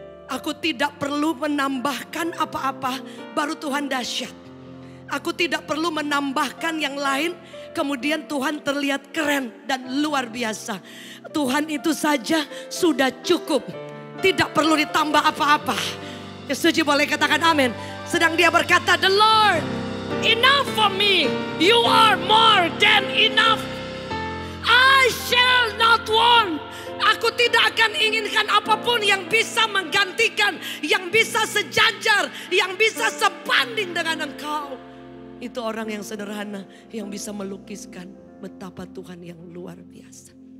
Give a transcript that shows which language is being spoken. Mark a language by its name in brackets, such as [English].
[Indonesian] Aku tidak perlu menambahkan apa-apa, baru Tuhan dahsyat. Aku tidak perlu menambahkan yang lain, kemudian Tuhan terlihat keren dan luar biasa. Tuhan itu saja sudah cukup, tidak perlu ditambah apa-apa. Yang setuju boleh katakan amin. Sedang dia berkata, [English] the Lord, enough for me, you are more than enough. I shall not want. [Indonesian] Aku tidak akan inginkan apapun yang bisa menggantikan, yang bisa sejajar, yang bisa sebanding dengan Engkau. Itu orang yang sederhana yang bisa melukiskan betapa Tuhan yang luar biasa.